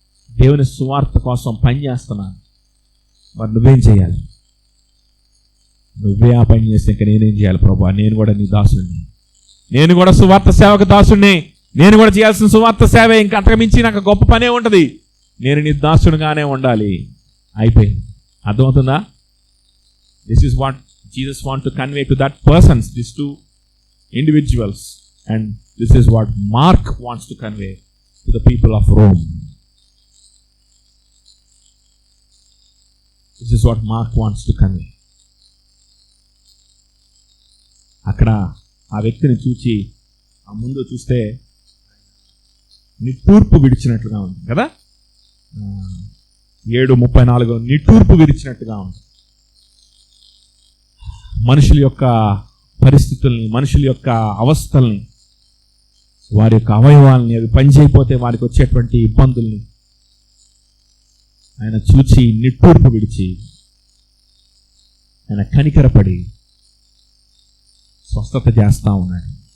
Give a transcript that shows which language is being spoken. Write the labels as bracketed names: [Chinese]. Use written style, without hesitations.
[Telugu] దేవుని సువార్త కోసం పని చేస్తున్నాను. మరి నువ్వేం చేయాలి? నువ్వే ఆ పని చేస్తే ఇంకా నేనేం చేయాలి ప్రభువా? నేను కూడా నీ దాసుడిని, నేను కూడా సువార్త సేవకు దాసుడిని, నేను కూడా చేయాల్సిన సువార్త సేవే, ఇంకా అంతకు మించి నాకు గొప్ప పనే ఉంటుంది. నేను నీ దాసుడిగానే ఉండాలి. అయిపోయింది. అర్థమవుతుందా? [English] This is what Jesus want to convey to that persons, these two individuals, and this is what Mark wants to convey to the people of Rome. This is what Mark wants to convey. [Telugu] అక్కడ ఆ వ్యక్తిని చూచి ఆ ముందు చూస్తే నిట్టూర్పు విడిచినట్లుగా ఉంది కదా, 7:34 నిట్టూర్పు విడిచినట్టుగా ఉంది. మనుషుల యొక్క పరిస్థితుల్ని, మనుషుల యొక్క అవస్థల్ని, వారి యొక్క అవయవాల్ని, అవి పనిచేయకపోతే వారికి వచ్చేటువంటి ఇబ్బందుల్ని ఆయన చూచి నిట్టూర్పు విడిచి ఆయన కనికరపడి స్వస్థత చేస్తా ఉన్నాడు.